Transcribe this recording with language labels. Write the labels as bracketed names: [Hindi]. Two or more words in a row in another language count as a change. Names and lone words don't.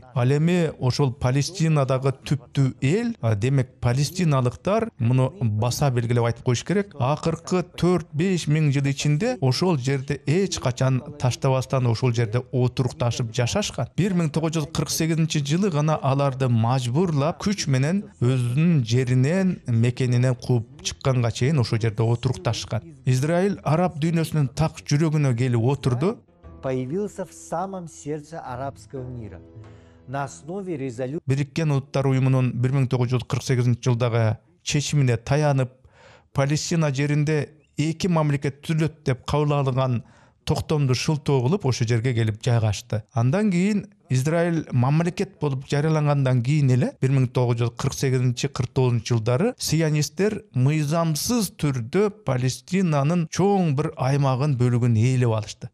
[Kyrgyz] Ал эми ошол Палестинадагы түптүү эл, демек палестиналыктар, муну баса белгилеп айтып коюш керек, акыркы 4-5 миң жыл ичинде ошол жерде эч качан таштабастан ошол жерде отурукташып жашашкан. 1948-жылы гана аларды мажбурлап күч менен өзүнүн жеринен, мекенинен кууп чыкканга чейин ошол жерде отурукташкан. Израиль араб дүйнөсүнүн так жүрөгүнө келип отурду. [Russian] появился в самом сердце арабского мира. На основе резолюции [Kyrgyz] Бириккен Улуттар уюмунун 1948-жылдагы чечимине таянып, Палестина жеринде 2 мамлекет түзүлөт деп кабыл алынган токтомду шылтоо кылып ошол жерге келип жайгашты. Андан кийин Израиль мамлекет болуп жарыялангандан кийин эле 1948-49-жылдары сионисттер мыйзамсыз түрдө Палестинанын чоң бир аймагын бөлүгүн ээлеп алышты.